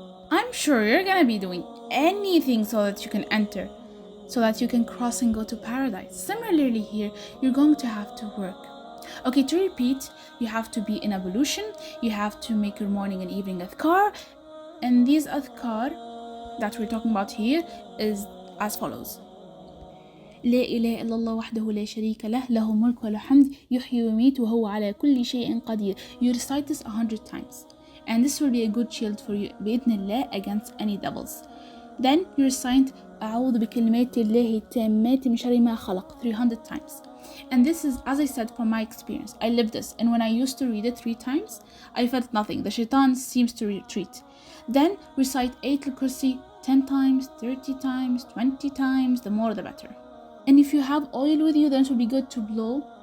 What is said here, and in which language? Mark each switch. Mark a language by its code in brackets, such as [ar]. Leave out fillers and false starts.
[en] I'm sure you're gonna be doing anything so that you can enter, so that you can cross and go to paradise. Similarly here, you're going to have to work. Okay, to repeat, you have to be in ablution, you have to make your morning and evening adhkar, and these adhkar that we're talking about here is as follows. [ar] لا إله إلا الله وحده لا شريك له له الملك وله الحمد يحيي ويميت وهو على كل شيء قدير. [en] You recite this 100 times, and this will be a good shield for you [ar] بإذن الله [en] against any devils. Then you recite [ar] أعوذ بكلمات الله التامات من شر ما خلق [en] 300 times. And this is, as I said, from my experience. I lived this, and when I used to read it 3 times, I felt nothing. The shaitan seems to retreat. Then recite Ayatul Kursi 10 times, 30 times, 20 times, the more the better. And if you have oil with you, then it will be good to blow